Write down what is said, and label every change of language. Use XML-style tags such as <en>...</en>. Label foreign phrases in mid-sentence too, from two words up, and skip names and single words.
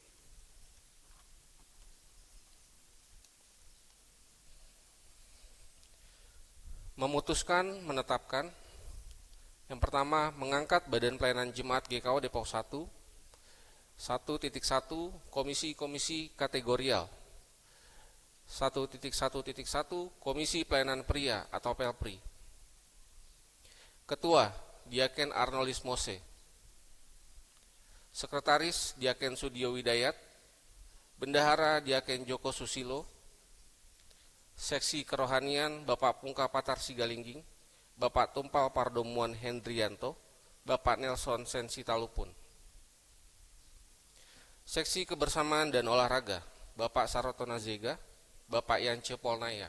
<id>Memutuskan menetapkan yang pertama, mengangkat Badan Pelayanan Jemaat GKO Depok 1 1.1 komisi-komisi kategorial 1.1.1 Komisi Pelayanan Pria atau Pelpri. Ketua Diaken Arnolis Mose, Sekretaris Diaken Sudio Widayat, Bendahara Diaken Joko Susilo, Seksi Kerohanian Bapak Pungka Patar Sigalingging, Bapak Tumpal Pardomuan Hendrianto, Bapak Nelson Sensitalupun. Seksi Kebersamaan dan Olahraga Bapak Saroto Nazega, Bapak Yance Polnaya.</id>